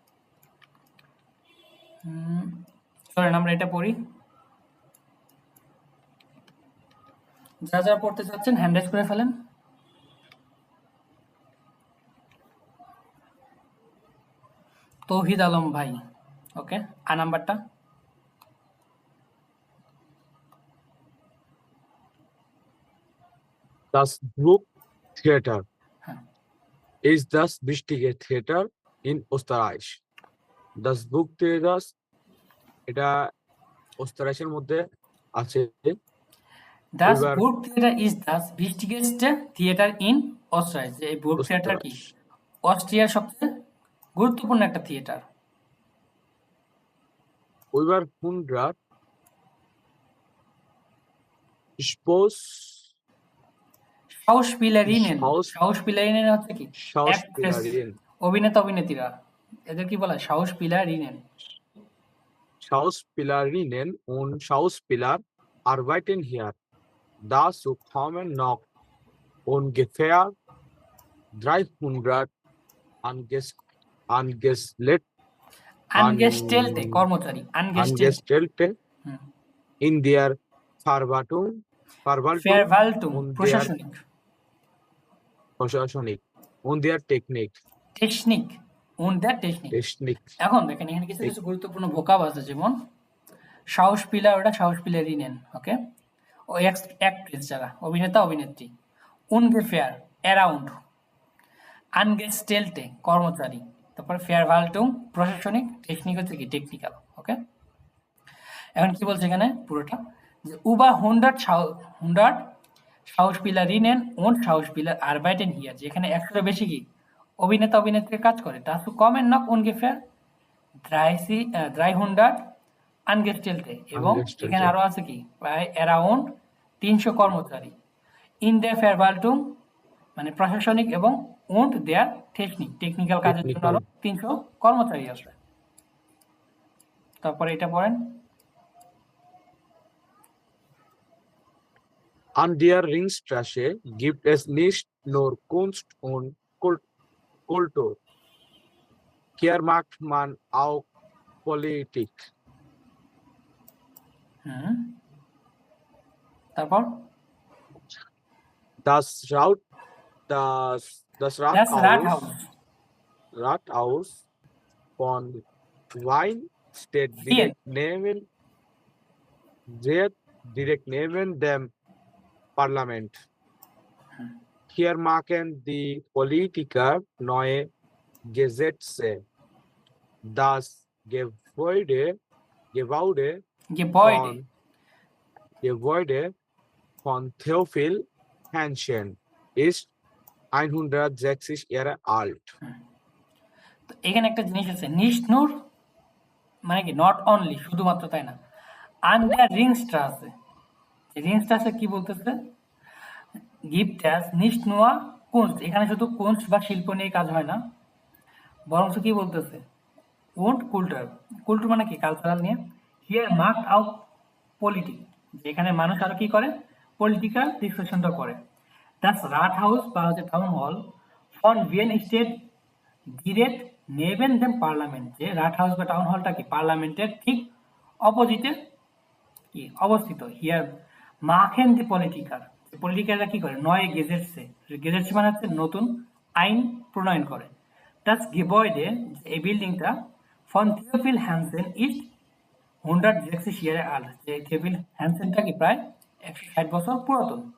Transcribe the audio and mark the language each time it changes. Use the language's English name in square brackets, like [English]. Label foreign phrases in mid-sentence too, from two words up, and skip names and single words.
[Bangla] চলেন আমরা এটা পড়ি। যা যা পড়তে চাচ্ছেন হ্যান্ড রাইজ করে ফেলেন। তৌহিদ আলম ভাই, ওকে, আর নাম্বারটা? [German] Das Burgtheater [Bangla] হ্যাঁ, [German] ist das wichtige Theater in Österreich. [Bangla] Das Burgtheater এটা অস্ট্রেলিয়ার মধ্যে আছে। [German] Das [Bangla] এবার [German] Burgtheater ist das wichtigste Theater in Österreich। [Bangla] যে এই বুর্গ থিয়েটার কি অস্ট্রিয়ার সবচেয়ে গুরুত্বপূর্ণ একটা থিয়েটার। ওইবার 100 Spoß [German] Schauspielerinnen Schauspielerinnen [Bangla] হচ্ছে কি অ্যাক্ট্রেস, [German] Schauspielerin [Bangla] অভিনেতা অভিনেত্রীরা, এদের কি বলা হয়? [German] Schauspielerinnen। Schauspielerinnen und Schauspieler arbeiten hier. Dazu kommen noch ungefähr 300 [Bangla] Angestellte কর্মচারী, [German] Angestellte হুম, in der Verwaltung Verwaltung und der [Bangla] প্রশাসনিক [German] und der Technik. [Bangla] টেকনিক [German] und der Technik। [Bangla] এখন দেখেন এখানে কিছু কিছু গুরুত্বপূর্ণ ভোকাব আছে, যেমন Schauspieler ওটা Schauspielerinnen, ওকে, ও অ্যাক্ট্রেস যারা অভিনেতা অভিনেত্রী, ungefähr অ্যারাউন্ড, Angestellte কর্মচারী, তারপর Verwaltung প্রশাসনিক, টেকনিক হচ্ছে কি টেকনিক্যাল, ওকে। এখন কি বলছে এখানে পুরোটা, যে [German] über 100 Schauspielerinnen und Schauspieler arbeiten hier, [Bangla] যে এখানে 100 বেশি কি অভিনেতা অভিনেত্রী কাজ করে। [German] dazu kommen noch ungefähr 300 Angestellte, [Bangla] এবং এখানে আরো আছে কি প্রায় অ্যারাউন্ড 300 কর্মচারী, [German] in der Verwaltung [Bangla] মানে প্রশাসনিক, এবং [German] und der Technik [Bangla] টেকনিক্যাল কাজের জন্য আরো 300 কর্মচারী আছে। তারপরে এটা পড়েন। [German] An der Ringstraße gibt es nicht nur Kunst und Kultur. Hier macht man auch Politik. [Bangla] হুম, তারপর [German] Das das Rathaus von Wien steht direkt neben dem Parlament. Hier machen die Politiker neue Gesetze. Das Gebäude von Theophil Hansen ist 160 Jahre alt. [Bangla] তো এখানে একটা জিনিস আছে, [German] nicht nur [Bangla] মানে কি [English] not only, [Bangla] শুধুমাত্র তাই না, [German] an der Ringstraße, [Bangla] রিংস্ট্রাসে কি বলতেছে, [German] gibt es nicht nur Kunst, [Bangla] এখানে শুধু কুনস্ট বা শিল্প নিয়ে কাজ হয় না, বরং কি বলতেছে [German] und Kultur [Bangla] মানে কি কালচারাল নিয়ে, [German] here macht auch Politik, [Bangla] যেখানে মানুষ আর কি করে পলিটিক্যাল ডিসকাশনটা করে। [German] das Rathaus বা হচ্ছে টাউন হল von Wien steht direkt neben dem Parlament, [Bangla] যে রাট হাউস বা টাউন হলটা কি পার্লামেন্টের ঠিক অপোজিটে কি অবস্থিত। [German] হিয়ার machen die Politiker, [Bangla] পলিটিকাররা কি করে [German] neue Gesetze [Bangla] মানে হচ্ছে নতুন আইন প্রণয়ন করে। [German] das Gebäude [Bangla] এই বিল্ডিংটা [German] von Theophil Hansen ist 160 Jahre alt, [Bangla] যে থেওফিল হ্যানসেনটা কি প্রায় 160 বছর পুরাতন।